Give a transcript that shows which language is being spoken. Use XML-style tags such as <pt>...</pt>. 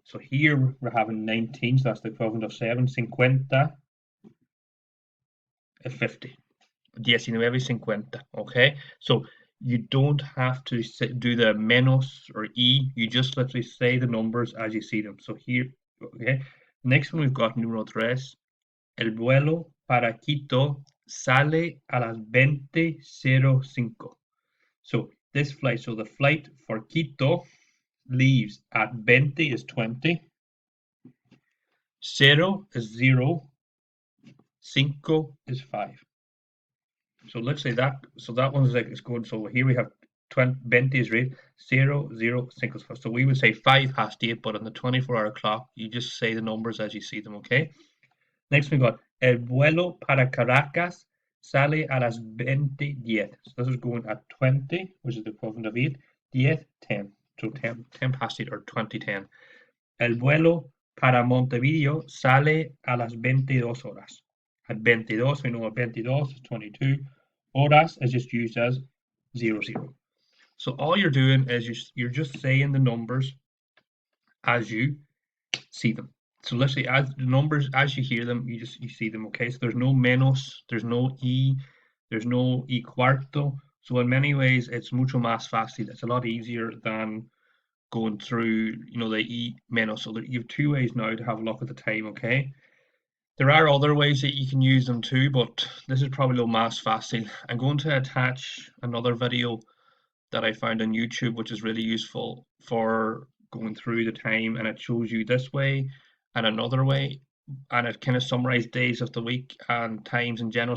<en>So here we're having 19, so that's the equivalent of 7. 50 is 50. 19:50. Okay, so you don't have to do the menos or e. You just literally say the numbers as you see them. So here, okay. Next one we've got número 3.</en> <es>El vuelo para Quito sale a las 20:05.</es> <en>So this flight, so the flight for Quito leaves at 20 is 20, 0 is 0, 5 is 5. So let's say that, so that one's like, it's good. So here we have 20 is right, 0, 0, 5. So we would say 8:05, but on the 24-hour clock, you just say the numbers as you see them, okay? Next we got,</en> <es>el vuelo para Caracas sale a las 20:10.</es> <en>So this is going at 20, which is the equivalent of 8, 10, 10. So 10 past 8 or 20:10.</en> <es>El vuelo para Montevideo sale a las 22 horas.</es> <en>At 22, we know at 22 is 22. Horas is just used as 00. So all you're doing is you're just saying the numbers as you see them. So literally, as the numbers as you hear them, you see them. Okay, so there's no menos, there's no y, there's no y cuarto. So in many ways, it's</en> <es>mucho más fácil.</es> <en>It's a lot easier than going through, the e menos. So you have two ways now to have a look at the time. Okay. There are other ways that you can use them too, but this is probably</en> <es>lo más fácil.</es> <en>I'm going to attach another video that I found on YouTube, which is really useful for going through the time, and it shows you this way and another way, and it kind of summarizes days of the week and times in general.</en>